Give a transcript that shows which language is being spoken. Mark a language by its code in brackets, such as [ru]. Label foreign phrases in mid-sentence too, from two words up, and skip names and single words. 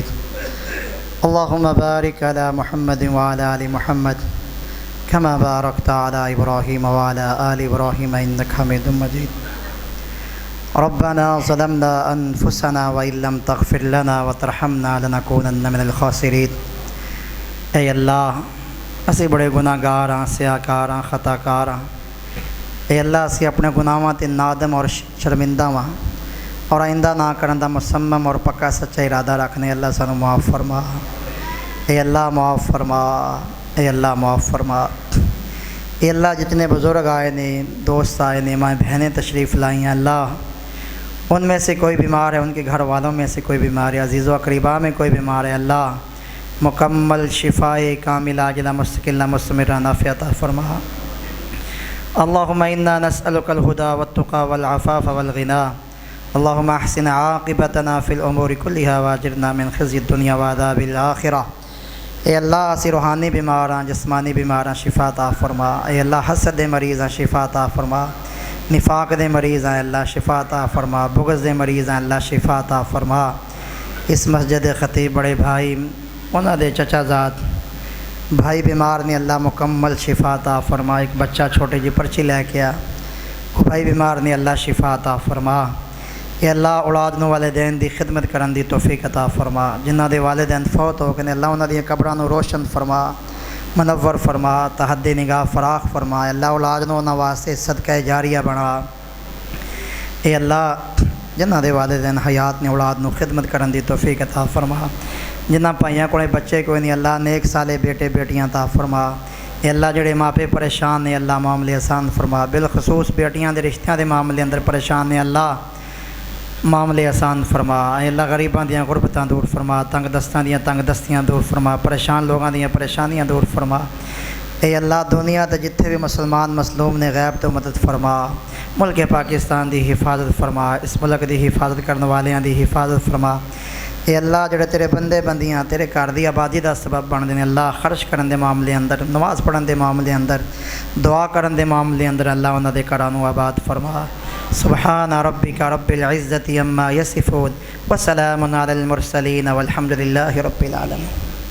[ar] اللهم بارك على محمد وعلى آل محمد كما باركت على إبراهيم وعلى آل إبراهيم إنك حميد مجيد. ربنا ظلمنا أنفسنا وإن لم تغفر لنا وترحمنا لنكونن من الخاسرين. [pa] اے اللہ اسی بڑے گناہ گار ہاں، سیاہ کار ہاں، خطا کار ہاں. اے اللہ اسی اپنے گناہاں تے نادم اور شرمندہ ہاں، اور آئندہ نہ کرن دا مصمم اور پکا سچا ارادہ رکھنے. اللہ سانو معاف فرما. اے اللہ معاف فرما. اے اللہ معاف فرما. اے اللہ جتنے بزرگ آئے نے، دوست آئے نے، [ur] ماں بہنیں تشریف لائیں، اللہ ان میں سے کوئی بیمار ہے، ان کے گھر والوں میں سے کوئی بیمار ہے، عزیز و اقربا میں کوئی بیمار ہے، اللہ مکمل شفائے کامل عاجلہ مستقلہ مستمرہ نافع عطا فرما. [ar] اللہم انا نسألک الہدی والتقی والعفاف والغنی. اللہم احسن عاقبتنا فی الامور کلها واجرنا من خزی الدنیا وعذاب الآخرہ. [pa] اے اللہ اسی روحانی بیمار ہیں، جسمانی بیمار ہیں، شفا عطا فرما. اے اللہ حسد دے مریض ہیں، شفا عطا فرما. نفاق دے مریض ہیں، اللہ شفا عطا فرما. بغض دے مریض ہیں، اللہ شفا عطا فرما. اس مسجد خطیب بڑے بھائی انہاں دے چچا زاد بھائی بیمار نے، اللہ مکمل شفا عطا فرما. ایک بچہ چھوٹے جی پرچی لے کے آ، وہ بھائی بیمار نے، اللہ شفا عطا فرما. اے اللہ اولاد نو والدین دی خدمت کرن دی توفیق عطا فرما. جنہاں دے والدین فوت ہو گئے، اللہ انہاں دی قبراں نو روشن فرما، منور فرما، تحد نگاہ فراخ فرما. اللہ اولاد نو انہاں واسطے صدقہ جاریہ بنا. اے اللہ جنہاں دے والدین حیات نے، اولاد نو خدمت کرن دی توفیق عطا فرما. جنہاں پائیاں کوئی بچے کوئی نہیں، اللہ نیک سالے بیٹے بیٹیاں عطا فرما. اے اللہ جڑے ماپے پریشان نے، اللہ معاملے آسان فرما. بالخصوص بیٹیاں دے رشتیاں دے معاملے اندر پریشان نے، اللہ معاملے آسان فرما. اے اللہ غریباں دیاں غربتاں دور فرما، تنگ دستاں دیاں تنگ دستیاں دور فرما، پریشان لوگاں دیاں پریشانیاں دور فرما. اے اللہ دنیا تے جتھے بھی مسلمان مظلوم نے، غیب تو مدد فرما. ملک پاکستان دی حفاظت فرما، اس ملک دی حفاظت کرنے والیاں دی حفاظت فرما. اے اللہ جڑے تیرے بندے بندیاں تیرے گھر دی آبادی دا سبب بن دے اللہ خرچ کرن دے معاملے اندر نماز پڑھن دے معاملے اندر دعا کرن دے معاملے اندر اللہ انہاں دے گھراں نوں آباد فرما [ar] سبحان ربک رب العزت عما یصفون وسلام علی المرسلین والحمد للہ رب العالمین.